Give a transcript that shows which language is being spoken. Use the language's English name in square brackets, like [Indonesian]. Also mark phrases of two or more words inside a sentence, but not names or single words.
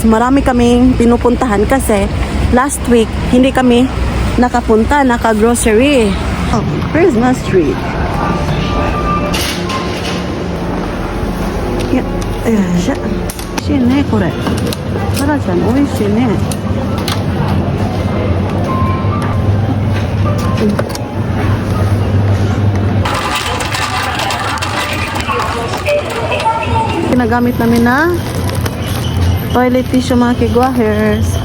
[Filipino] marami kaming pinupuntahan kasi [English] last week [Filipino] hindi kami nakapunta, naka-grocery. [English] Oh, Christmas tree. [Japanese] 美味しいね、これ. Sara-chan, 美味しいね. [Filipino] Ginagamit namin na [English] toilet tissue [Filipino] mga kigwahers.